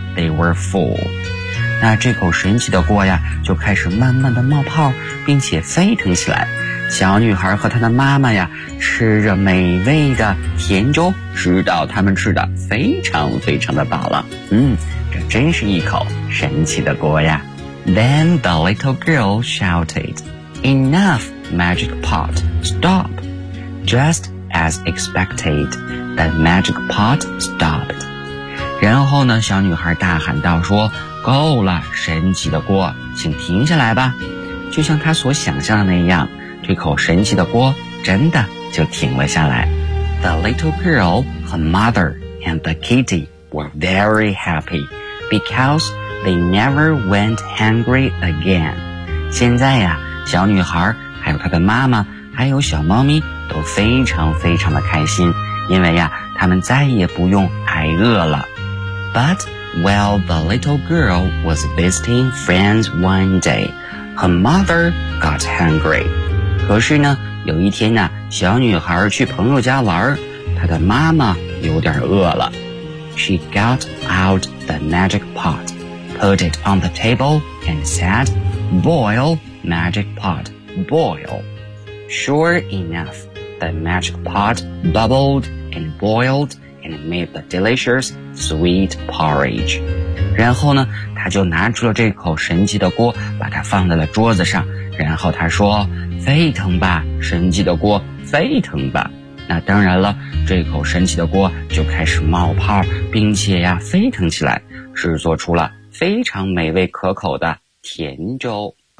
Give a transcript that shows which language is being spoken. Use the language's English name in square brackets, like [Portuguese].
[English] They were full. [Chinese] 那这口神奇的锅呀，就开始慢慢的冒泡，并且沸腾起来。小女孩和她的妈妈呀，吃着美味的甜粥，直到他们吃的非常非常的饱了。这真是一口神奇的锅呀。 [English] Then the little girl shouted, "Enough, magic pot, stop!" Just as expected, the magic pot stopped. [Chinese] 然后呢，小女孩大喊道说，够了，神奇的锅，请停下来吧。就像她所想象的那样，这口神奇的锅真的就停了下来。 [English] The little girl, her mother, and the kitty were very happy because they never went hungry again. [Chinese] 现在呀，小女孩还有她的妈妈还有小猫咪都非常非常的开心，因为呀，她们再也不用挨饿了。 [English] But while the little girl was visiting friends one day, her mother got hungry. [Chinese] 可是呢，有一天呢，小女孩去朋友家玩，她的妈妈有点饿了。 [English] She got out the magic pot, put it on the table, and said, "Boil, magic pot, boil." Sure enough, the magic pot bubbled and boiled. And made the delicious sweet porridge. [Chinese] 然后呢，他就拿出了这口神奇的锅，把它放在了桌子上。然后他说：“沸腾吧，神奇的锅，沸腾吧。” 那当然了，这口神奇的锅就开始冒泡，并且呀，沸腾起来，制作出了非常美味可口的甜粥。